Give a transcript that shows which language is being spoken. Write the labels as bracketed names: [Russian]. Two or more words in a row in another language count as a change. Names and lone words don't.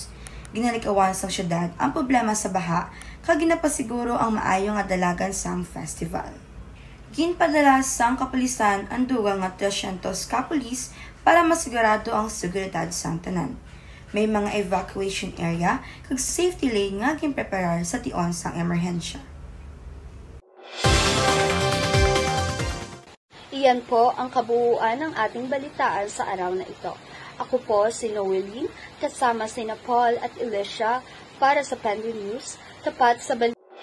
[Hiligaynon] Ginalikawan sa syudad ang problema sa baha kag ginapasiguro ang maayo nga dalagan sang festival. Ginpadala sang kapulisan ang dugang nga 300 ka pulis para masigurado ang seguridad sang tanan. May mga [English] evacuation area [Hiligaynon] kag [English] safety lane [Hiligaynon] nga ginpreparar sa tion sang emerhensya. [Filipino] Iyan po ang kabuuan ng ating balitaan sa araw na ito. Ako po si Noeline, kasama sina Paul at Alicia para sa Pender News, tapat sa